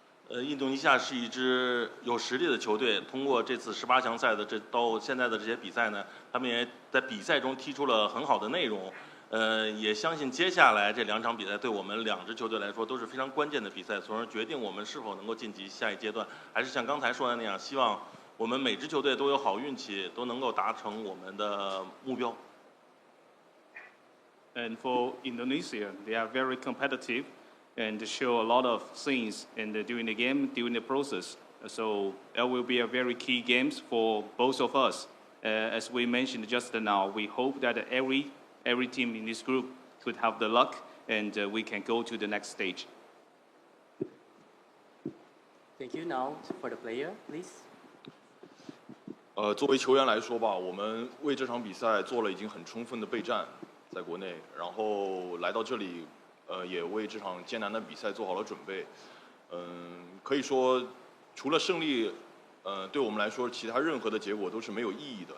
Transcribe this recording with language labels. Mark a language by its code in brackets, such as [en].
[zh] 印度尼西亚是一支有实力的球队，通过这次18强赛的到现在的这些比赛呢，他们也在比赛中踢出了很好的内容。也相信接下来这2场比赛对我们2支球队来说都是非常关键的比赛，从而决定我们是否能够晋级下一阶段。还是像刚才说的那样，希望我们每支球队都有好运气，都能够达成我们的目标。 [en] And for Indonesia, they are very competitive and show a lot of things during the game, during the process. So that will be a very key games for both of us. As we mentioned just now, we hope that every team in this group could have the luck and we can go to the next stage. Thank you. Now for the player, please. [zh] 作为球员来说吧，我们为这场比赛做了已经很充分的备战，在国内，然后来到这里，也为这场艰难的比赛做好了准备。可以说，除了胜利，对我们来说，其他任何的结果都是没有意义的。